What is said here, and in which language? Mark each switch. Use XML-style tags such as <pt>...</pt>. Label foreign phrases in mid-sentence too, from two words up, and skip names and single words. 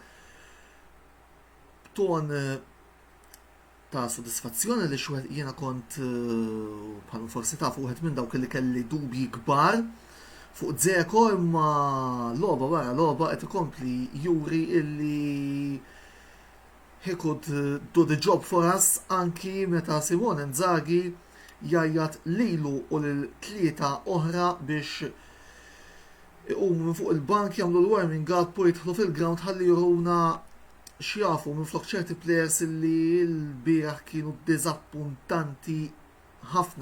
<mt>b'ton ta' sodisfazzjoni li xwed jiena kont bħal forsi tafu wieħed minn dawk li kelli dubji kbar fuq Dzeko, imma logħba wara logħba qed ikompli juri illi</mt> <en>he could do the job for us</en> <mt>anki meta Simone Inzaghi jajjat lilu u l-tlieta oħra biex iqumu minn fuq il-bank jagħmlu l-</mt> <en>warming up</en> <mt>u jidħlu fil-ground ħalli juruna x'jafu minn flok ċerti players illi l-bieraħ kienu diżappuntanti ħafna.</mt>